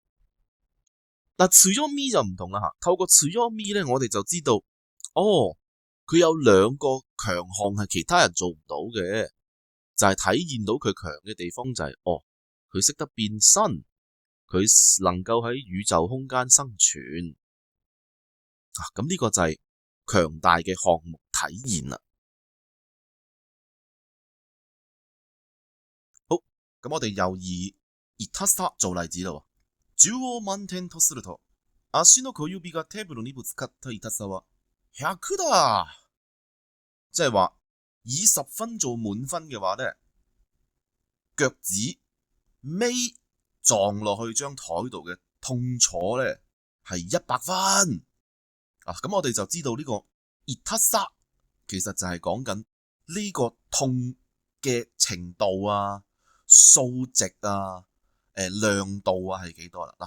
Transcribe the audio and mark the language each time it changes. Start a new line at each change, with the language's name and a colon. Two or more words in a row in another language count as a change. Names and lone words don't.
Cantonese: 強み就唔同啦吓，透過強み咧，我哋就知道佢有兩個強項係其他人做唔到嘅，就係體現到佢強嘅地方就係佢識得變身，佢能夠喺宇宙空間生存。咁呢個就係強大嘅項目現啦。好，咁我哋又以痛さ做例子啦。
Japanese: 10 を満點とすると、足の小指がテーブルにぶつかった痛さは100だ。
Cantonese: 即係話以10分做滿分嘅話咧，腳趾尾撞落去張台度嘅痛楚咧係100分。咁我哋就知道呢個痛さ其實就係講緊呢個痛嘅程度啊、數值啊、亮度啊係幾多啦。